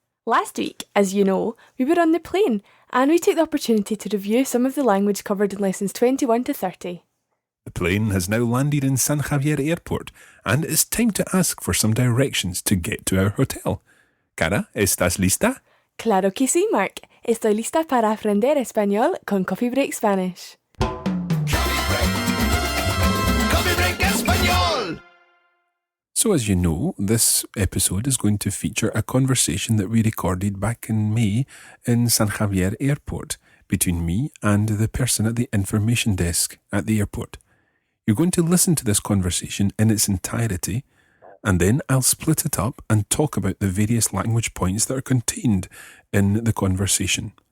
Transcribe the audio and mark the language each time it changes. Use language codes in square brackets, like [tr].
[en] Last week, as you know, we were on the plane, and we took the opportunity to review some of the language covered in lessons 21 to 30. The plane has now landed in San Javier Airport, and it's time to ask for some directions to get to our hotel. [es] Cara, ¿estás lista? Claro que sí, Mark. Estoy lista para aprender español con Coffee Break Spanish. Coffee Break Español. [en] So as you know, this episode is going to feature a conversation that we recorded back in May in San Javier Airport between me and the person at the information desk at the airport. You're going to listen to this conversation in its entirety, and then I'll split it up and talk about the various language points that are contained in the conversation.